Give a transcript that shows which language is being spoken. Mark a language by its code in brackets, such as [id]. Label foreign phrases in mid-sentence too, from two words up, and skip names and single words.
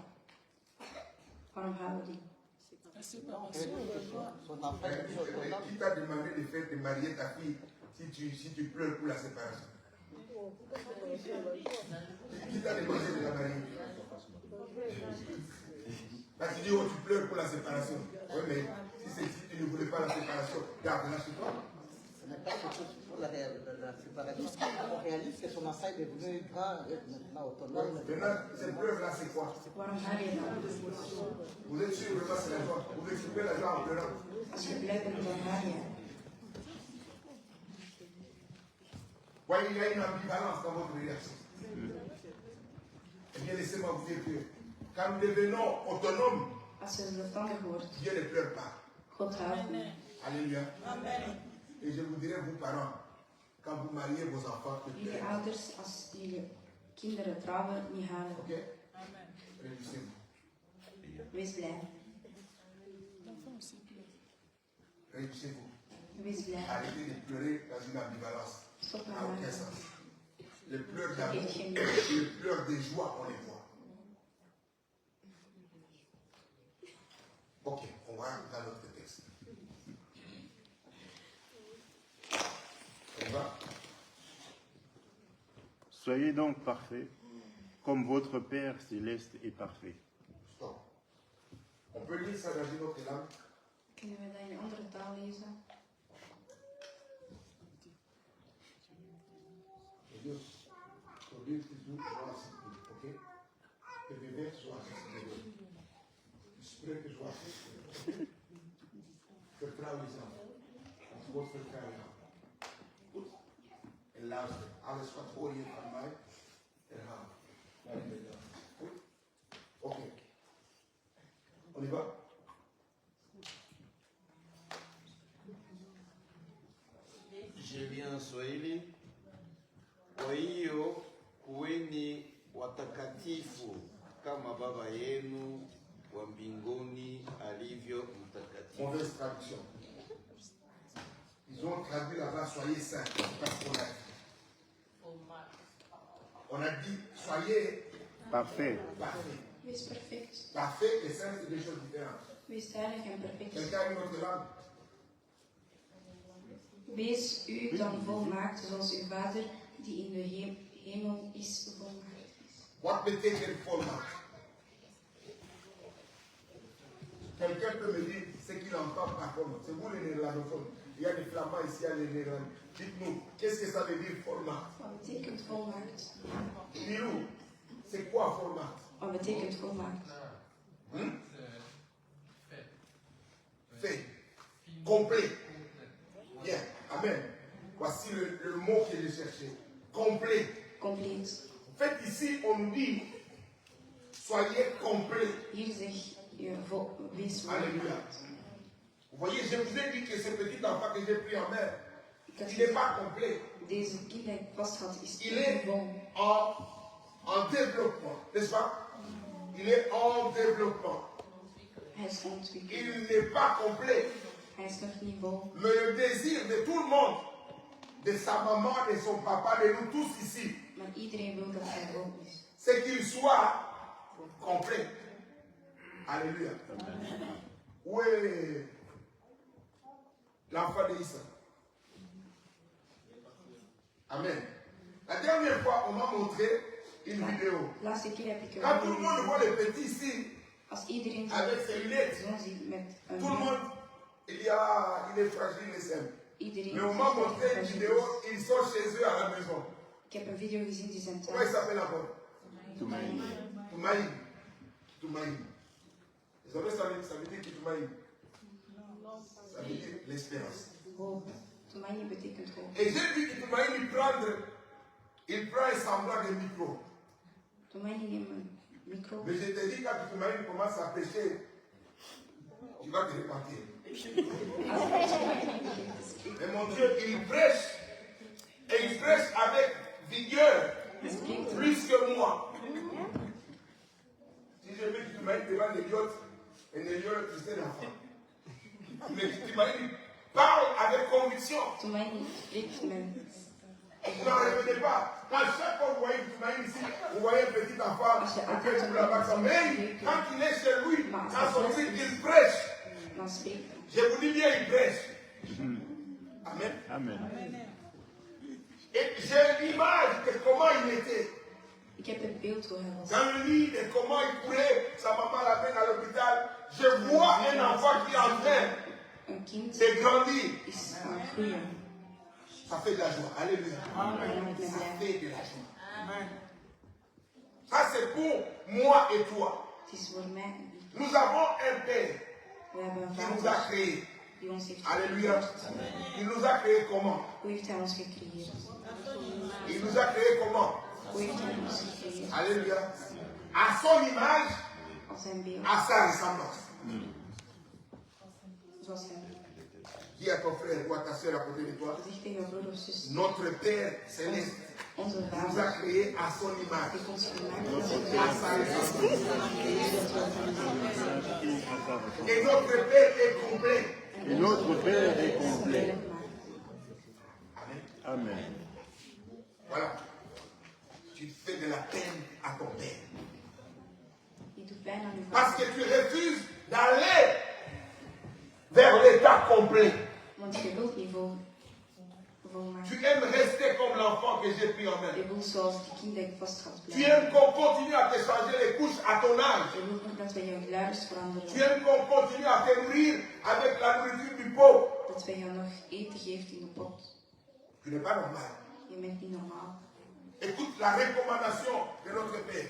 [nl] Waarom huilen die? [fr] Qui t'a demandé de faire de marier ta fille si tu pleures pour la séparation? Qui t'a demandé de la marier? Là, tu dis, oh, tu pleures pour la séparation. Oui, mais si tu ne voulais pas la séparation, garde-la chez toi. Ce n'est pas quelque chose pour la séparation. Ce qu'on réalise, c'est que son enfant est devenu grand et maintenant autonome. Maintenant, cette preuve-là, c'est quoi? [nl] Waarom huil je dan? [fr] Vous êtes sûr que c'est la joie? Vous exprimez la joie en pleurant. [nl] Als je blij bent, dan huil je. [fr] Voyez, il y a une ambivalence dans votre réaction. Eh bien, laissez-moi vous dire que quand nous devenons autonomes, [nl] Als je zelfstandig wordt, [fr] Dieu ne pleure pas. [nl] God huilt niet. [fr] Alléluia. Et je vous dirai, vous parents, quand vous mariez vos enfants, ne [nl] Jullie [fr] pleurez pas. [nl] ouders, als jullie kinderen trouwen, niet huilen. [fr] Ok? Réjouissez-vous. [nl] Wees blij. [fr] Réjouissez-vous. [nl] Wees blij. [fr] Arrêtez de pleurer dans une ambivalence. [nl] Stop [fr] Ça [nl] met [fr] n'a aucun [nl] huilen. [fr] sens. Les pleurs d'amour, [nl] Geeft geen [fr] les pleurs de joie, on les voit. Ok, on va dans notre texte. On va. Soyez donc parfaits, comme votre Père céleste est parfait. Stop. On peut lire ça dans une autre langue. [nl] Kunnen we dat in een andere taal lezen? [fr] Au lieu que tu sois assisté, ok? Que les bébés soient assistés. [nl] Je spreek [fr] que soient assistés. [nl] Vertrouw jezelf. Het woord vertrouw je. Goed? En luister. Alles wat hoor je van mij, herhaal. Goed? Oké. [fr] On y va? Julien Swahili. [sw] Kwa hiyo kuweni watakatifu kama Baba yenu wa mbinguni alivyo mtakatifu. [fr] Mauvaise traduction. Ils ont traduit là-bas, soyez saints. C'est pas ce qu'on a dit. On a dit, soyez Parfait. parfaits. [nl] Wees perfect. [fr] Parfait et saint, c'est deux choses différentes. [nl] Wees heilig en perfect. [fr] Quelqu'un a une autre langue? [nl] Wees u dan volmaakt, zoals uw Vader die in de hemel is volmaakt. Wat betekent volmaakt? [fr] Quelqu'un peut me dire ce qu'il entend par volmaakt. C'est vous les néerlandophones. Il y a des flamands ici, il y a des néerlandais. Dites-nous, qu'est-ce que ça veut dire volmaakt? [nl] Wat betekent volmaakt? [fr] Milou, c'est quoi volmaakt? [nl] Wat betekent volmaakt? [fr] Fait. Complet. Bien. Amen. Voici le mot que j'ai cherché. Complet. [nl] Compleet. [fr] En fait, ici, on nous dit, soyez complet. [nl] Hier zeg je wees Alléluia. volmaakt. [fr] Vous voyez, je vous ai dit que ce petit enfant que j'ai pris en main, [nl] Ik had [fr] il n'est pas complet. [nl] deze kind die ik vast had, is [fr] Il est [nl] niet vol. [fr] en développement, n'est-ce pas? Il est en développement. [nl] Hij is ontwikkeld. [fr] Il n'est pas complet. [nl] Hij is nog niet vol. [fr] Mais le désir de tout le monde, de sa maman, de son papa, de nous tous ici, [nl] Maar iedereen wil dat hij vol is. [fr] c'est qu'il soit complet. Alléluia. Où est l'enfant d'Issa? Amen. La dernière fois, on m'a montré une vidéo. [nl] Laatste keer heb ik een [fr] Quand tout le monde [nl] video [fr] voit les petits ici, [nl] als iedereen [fr] avec ses lunettes, [nl] zo'n ziet met een [fr] tout le monde, il est fragile et simple. [nl] iedereen [fr] Mais on m'a montré une vidéo, ils sont chez eux à la maison. [nl] Ik heb een video gezien die zijn [fr] Comment il [nl] thuis. [fr] s'appelle encore? Toumaï. Toumaï. Toumaï. Vous savez, ça veut dire que Toumaï? Ça veut dire l'espérance. [nl] Hoop. Toumani betekent hoop. [fr] Et j'ai vu que Toumaï il prend un semblant de micro. [nl] Toumani neemt een micro. [fr] Mais je te dis, quand Toumaï commence à prêcher, tu vas te repentir. Mais mon Dieu, il prêche. Et il prêche avec vigueur. Plus que moi. Si je mets Toumaï devant l'idiote, et l'idiote, tu sais l'enfant. Mais Toumaï parle avec conviction. [nl] Toumani spreekt met. [fr] Vous n'en revenez pas. Quand chaque fois que vous voyez Toumaï ici, vous voyez un petit enfant, un peu de la vaccin. Mais quand il est chez lui, dans son truc, il prêche. [nl] Dan spreekt hij. [fr] Je vous dis bien, il prêche. Amen. Amen. Et j'ai l'image de comment il était. [nl] Ik heb het beeld hoe hij was. [fr] Dans le lit, de comment il courait, sa maman l'amène à l'hôpital. Je vois un enfant qui est en train [nl] Een kind [fr] de grandir. [nl] is aan het groeien. [fr] Ça fait de la joie. Alléluia. Amen. Ça fait de la joie. Ça, c'est pour moi et toi. [nl] Het is voor mij en u. [fr] Nous avons un Père [nl] We hebben een [fr] qui nous a [nl] vader [fr] créés. [nl] die ons heeft Alléluia. gecreëerd. [fr] Il nous a créés comment? [nl] Hoe heeft hij ons gecreëerd? [fr] Il nous a créés comment? [nl] Hoe heeft hij ons gecreëerd? [fr] Alléluia. À son image, [nl] Als zijn beeld. [fr] à sa ressemblance. [nl] Zoals hij. [fr] Dis à ton frère ou à ta soeur à côté de toi, [nl] Zeg tegen je broer of zus. [fr] notre Père céleste [nl] Onze [fr] nous a [nl] vader [fr] créés à son image, [nl] heeft ons gemaakt. [fr] à sa ressemblance. Et Et notre Père est complet. notre Père est complet. Amen. Voilà. Tu fais de la peine à ton Père. [nl] Je doet pijn aan uw [fr] Parce [nl] vader. [fr] que tu refuses d'aller vers l'état complet. [nl] Want je wilt niet volmaakt. [fr] Tu aimes rester comme l'enfant que j'ai pris en main. [nl] Je wilt zoals die kind dat ik vast had [fr] Tu [nl] blijven. [fr] aimes qu'on continue à te changer les couches à ton âge. [nl] Je wilt nog dat wij jouw luiers [fr] Tu [nl] veranderen. [fr] aimes qu'on continue à te nourrir avec la nourriture du pot. [nl] Dat wij jou nog eten geeft in de pot. [fr] Tu n'es pas normal. [nl] Je bent niet normaal. [fr] Écoute la recommandation de notre Père.